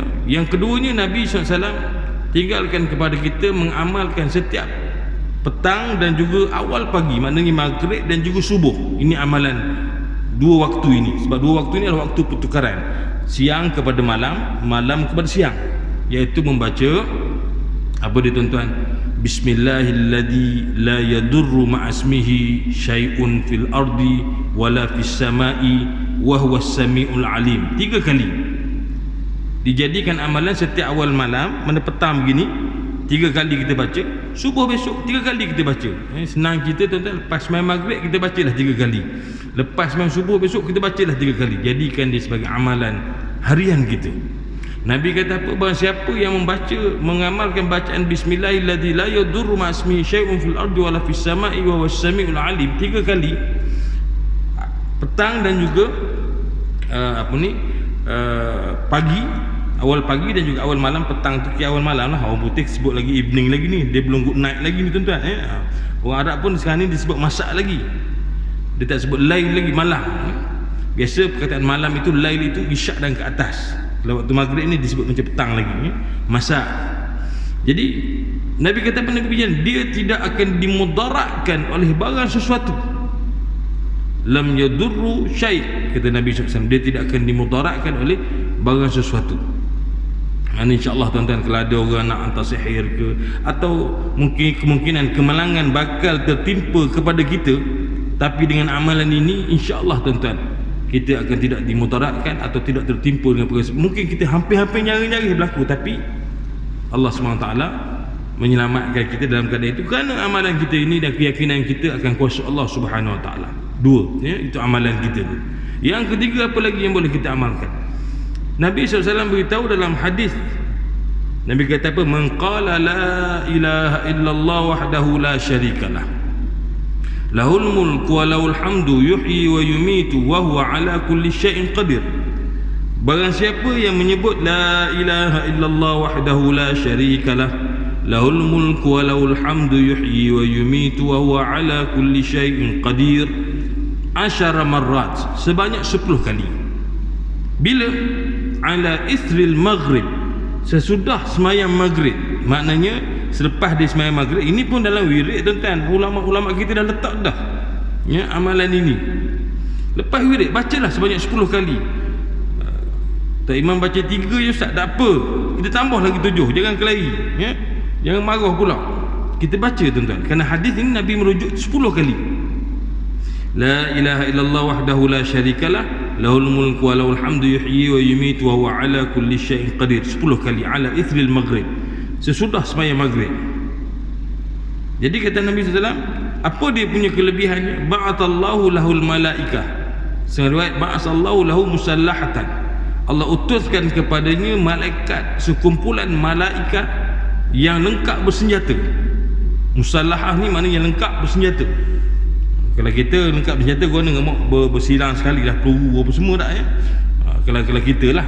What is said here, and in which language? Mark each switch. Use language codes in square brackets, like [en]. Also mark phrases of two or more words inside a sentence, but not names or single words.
[ms] Yang keduanya, Nabi SAW tinggalkan kepada kita mengamalkan setiap petang dan juga awal pagi, maknanya maghrib dan juga subuh. Ini amalan dua waktu ini, sebab dua waktu ini adalah waktu pertukaran, siang kepada malam, malam kepada siang, iaitu membaca apa dia tuan-tuan? [ar] بسم الله الذي لا يضر مع اسمه شيء في الأرض ولا في السماء وهو السميع العليم. [ms] 3 kali dijadikan amalan setiap awal malam, mana petang begini, 3 kali kita baca. Subuh besok 3 kali kita baca. Senang kita tuan-tuan, lepas main maghrib kita bacalah 3 kali, lepas main subuh besok kita bacalah 3 kali. Jadikan dia sebagai amalan harian kita. Nabi kata apa? Barang siapa yang membaca, mengamalkan bacaan [ar] بسم الله الذي لا يضر مع اسمه شيء في الأرض ولا في السماء وهو السميع العليم [ms] 3 kali petang dan juga pagi, awal pagi dan juga awal malam. Petang tu awal malam lah, orang putih sebut lagi evening lagi ni, dia belum [en] good night [ms] lagi ni tuan-tuan. Orang Arab pun sekarang ni disebut masak lagi, dia tak sebut lail lagi, malam. Biasa perkataan malam itu, lail itu isyak dan ke atas. Kalau waktu maghrib ni disebut macam petang lagi, masak. Jadi Nabi kata apa? Nabi bilang dia tidak akan dimudaratkan oleh barang sesuatu. [ar] لم يضر شيء', [ms] kata Nabi SAW, dia tidak akan dimudaratkan oleh barang sesuatu. InsyaAllah tuan-tuan, kalau ada orang nak hantar sihir ke, atau mungkin kemungkinan kemalangan bakal tertimpa kepada kita, tapi dengan amalan ini insyaAllah tuan-tuan, kita akan tidak dimudaratkan atau tidak tertimpa dengan perkara. Mungkin kita hampir-hampir nyaris-nyaris berlaku, tapi Allah SWT menyelamatkan kita dalam keadaan itu kerana amalan kita ini dan keyakinan kita akan kuasa Allah Subhanahu Wa Taala. 2, ya, itu amalan kita. Yang ketiga, apa lagi yang boleh kita amalkan? Nabi SAW beritahu dalam hadis, Nabi kata apa? [ar] من قال لا إله إلا الله وحده لا شريك له له الملك وله الحمد يحيي ويميت وهو على كل شيء قدير. [ms] Barang siapa yang menyebut [ar] لا إله إلا الله وحده لا شريك له له الملك وله الحمد يحيي ويميت وهو على كل شيء قدير, [ms] 10 marrat, sebanyak 10 kali. Bila? [ar] على إثر المغرب, [ms] sesudah semayang maghrib. Maknanya selepas dia semayang maghrib. Ini pun dalam wirid tuan-tuan, ulama-ulama kita dah letak dah, ya, amalan ini. Lepas wirid bacalah sebanyak 10 kali. Tak imam baca 3 je ustaz, tak apa, kita tambah lagi 7, jangan kelahi, ya? Jangan marah pula. Kita baca tuan-tuan, kerana hadis ini Nabi merujuk 10 kali. [ar] لا إله إلا الله وحده لا شريك له له الملك وله الحمد يحيي ويميت وهو على كل شيء قدير, 10 kali على إثر المغرب, [ms] sesudah sembahyang maghrib. Jadi kata Nabi SAW, apa dia punya kelebihannya? [ar] بعث الله له الملائكة, [ms] riwayat [ar] بعث الله له مسلحة, [ms] Allah utuskan kepadanya malaikat, sekumpulan malaikat yang lengkap bersenjata. Musallahah ni maknanya lengkap bersenjata. Kalau kita lengkap bersenjata, guna dengan bersilang sekali lah, peluru apa semua tak, ya? Kalau kita lah.